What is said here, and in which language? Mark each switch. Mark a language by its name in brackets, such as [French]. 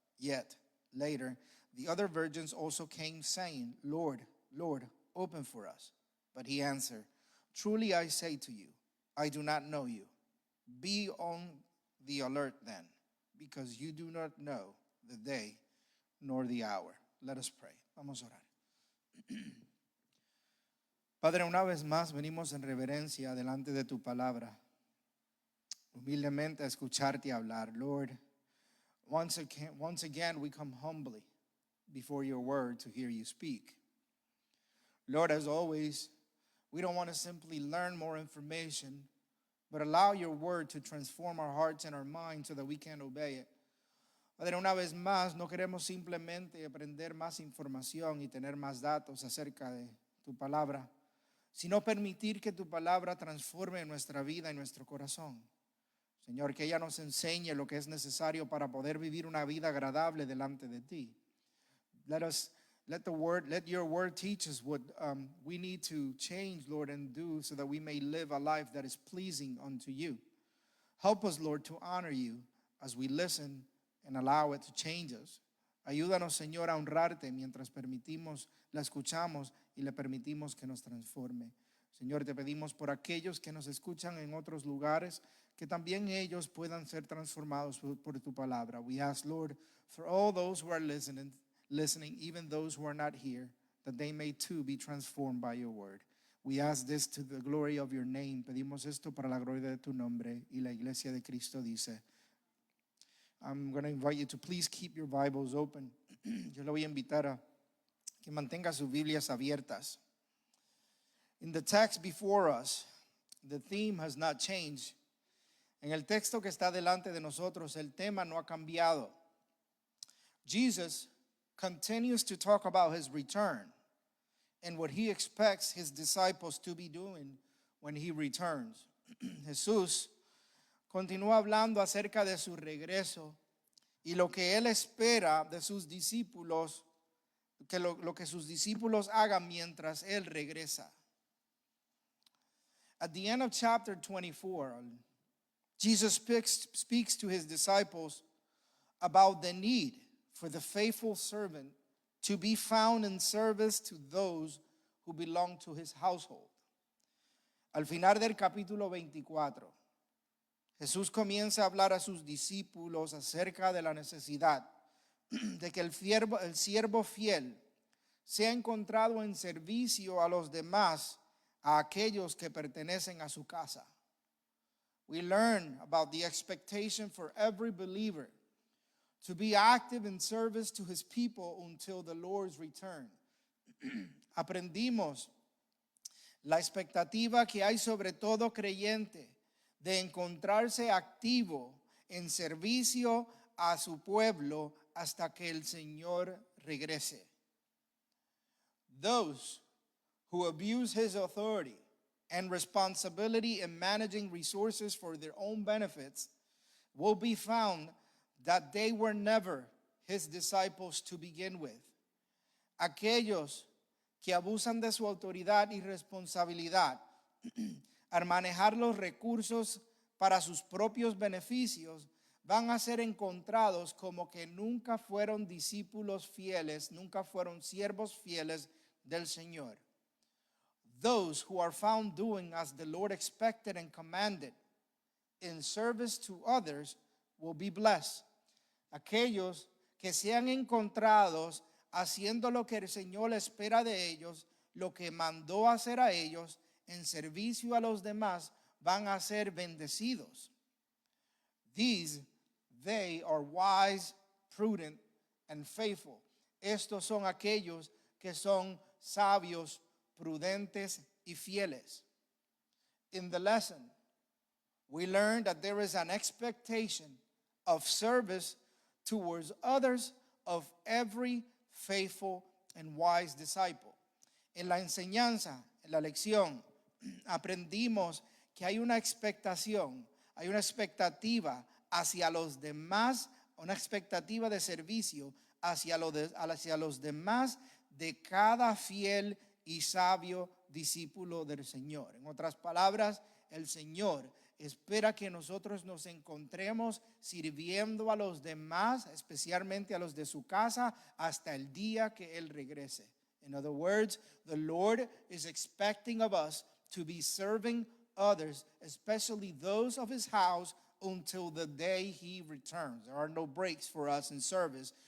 [English] Yet later the other virgins also came, saying: Lord, Lord, open for us. But he answered: truly I say to you, I do not know you. Be on the alert then, because you do not know the day nor the hour. Let us pray. [Spanish] Vamos a orar. Padre, una vez más venimos en reverencia delante de tu palabra, humildemente a escucharte hablar. [English] Lord, once again we come humbly before your word to hear you speak. Lord, as always, we don't want to simply learn more information, but allow your word to transform our hearts and our minds so that we can obey it. [Spanish] Padre, una vez más, no queremos simplemente aprender más información y tener más datos acerca de tu palabra, sino permitir que tu palabra transforme nuestra vida y nuestro corazón. Señor, que ella nos enseñe lo que es necesario para poder vivir una vida agradable delante de ti. [English] Let your word teach us what we need to change, Lord, and do so that we may live a life that is pleasing unto you. Help us, Lord, to honor you as we listen and allow it to change us. [Spanish] Ayúdanos, Señor, a honrarte mientras la escuchamos y le permitimos que nos transforme. Señor, te pedimos por aquellos que nos escuchan en otros lugares, que también ellos puedan ser transformados por tu palabra. [English] We ask, Lord, for all those who are listening, even those who are not here, that they may too be transformed by your word. We ask this to the glory of your name. [Spanish] Pedimos esto para la gloria de tu nombre. Y la iglesia de Cristo dice, [English] I'm going to invite you to please keep your Bibles open. [Spanish] Yo le voy a invitar a que mantenga sus Biblias abiertas. [English] In the text before us, the theme has not changed. [Spanish] En el texto que está delante de nosotros, el tema no ha cambiado. [English] Jesus continues to talk about his return and what he expects his disciples to be doing when he returns. [Spanish] Jesús continúa hablando acerca de su regreso y lo que él espera de sus discípulos, lo que sus discípulos hagan mientras él regresa. [English] At the end of chapter 24, Jesus speaks to his disciples about the need for the faithful servant to be found in service to those who belong to his household. [Spanish] Al final del capítulo 24, Jesús comienza a hablar a sus discípulos acerca de la necesidad de que el siervo fiel sea encontrado en servicio a los demás, a aquellos que pertenecen a su casa. [English] We learn about the expectation for every believer to be active in service to his people until the Lord's return. [Spanish] Aprendimos la expectativa que hay sobre todo creyente de encontrarse activo en servicio a su pueblo hasta que el Señor regrese. [English] Those who abuse his authority and responsibility in managing resources for their own benefits will be found that they were never his disciples to begin with. [Spanish] Aquellos que abusan de su autoridad y responsabilidad al manejar los recursos para sus propios beneficios van a ser encontrados como que nunca fueron discípulos fieles, nunca fueron siervos fieles del Señor. [English] Those who are found doing as the Lord expected and commanded in service to others will be blessed. [Spanish] Aquellos que sean encontrados haciendo lo que el Señor espera de ellos, lo que mandó hacer a ellos en servicio a los demás, van a ser bendecidos. [English] They are wise, prudent, and faithful. [Spanish] Estos son aquellos que son sabios, prudentes y fieles. [English] In the lesson, we learned that there is an expectation of service towards others of every faithful and wise disciple. [Spanish] En la enseñanza, en la lección, aprendimos que hay una expectación, hay una expectativa hacia los demás, una expectativa de servicio hacia los demás de cada fiel y sabio discípulo del Señor. En otras palabras, el Señor espera que nosotros nos encontremos sirviendo a los demás, especialmente a los de su casa, hasta el día que Él regrese. [English] In other words, the Lord is expecting of us to be serving others, especially those of His house, until the day He returns. There are no breaks for us in service.